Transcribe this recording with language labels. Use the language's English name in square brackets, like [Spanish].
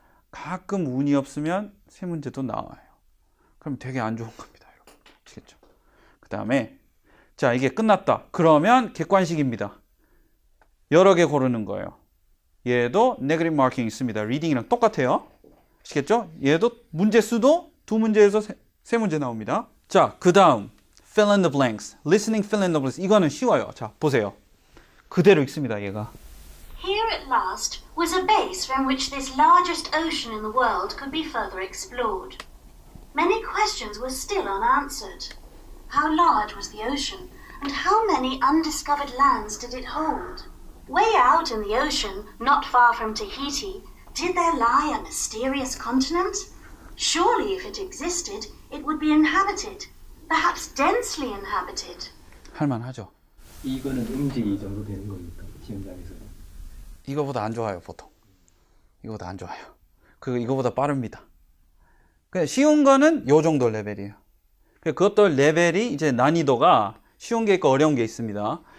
[Korean] 가끔 운이 없으면 3문제도 나와요. 그럼 되게 안 좋은 겁니다. 여러분. 아시겠죠? 그 다음에 자, 이게 끝났다. 그러면 객관식입니다. 여러 개 고르는 거예요. 얘도 네거티브 마킹 있습니다. 리딩이랑 똑같아요. 아시겠죠? 얘도 문제 수도 2문제에서 3문제 나옵니다. 자, 그 다음 fill in the blanks. listening fill in the blanks. 이거는 쉬워요. 자, 보세요. 그대로 읽습니다. 얘가. [English] Here at last was a base from which this largest ocean in the world could be further explored. Many questions were still unanswered. How large was the ocean, and how many undiscovered lands did it hold? Way out in the ocean, not far from Tahiti, did there lie a mysterious continent? Surely if it existed, it would be inhabited, perhaps densely inhabited. [Korean] 할만하죠. 이거는 음식이 정도 되는 겁니까? 시험장에서. 이거보다 안 좋아요, 보통. 이거보다 안 좋아요. 이거보다 빠릅니다. 그냥 쉬운 거는 요 정도 레벨이에요. 그것도 레벨이 이제 난이도가 쉬운 게 있고 어려운 게 있습니다.